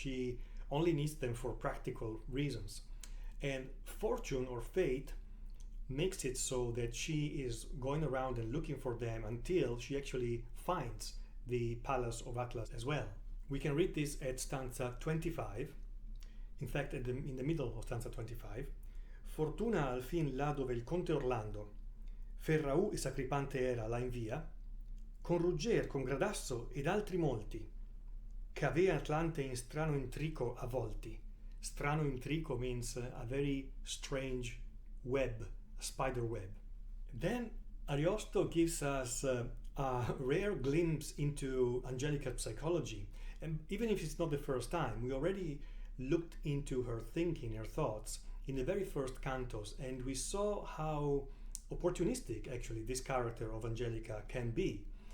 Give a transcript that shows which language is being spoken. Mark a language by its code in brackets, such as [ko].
[en] She only needs them for practical reasons. And fortune or fate makes it so that she is going around and looking for them until she actually finds the palace of Atlas as well. We can read this at stanza 25. In fact, in the middle of stanza 25. [it] Fortuna al fin là dove il conte Orlando, Ferraù e Sacripante era là in via, con Ruggier, con Gradasso ed altri molti, che avea Atlante in strano intrico avvolti. Strano intrico [en] means a very strange web, a spider web. Then Ariosto gives us a rare glimpse into Angelica's psychology. And even if it's not the first time, we already looked into her thinking, her thoughts in the very first cantos, and we saw how opportunistic actually this character of Angelica can be.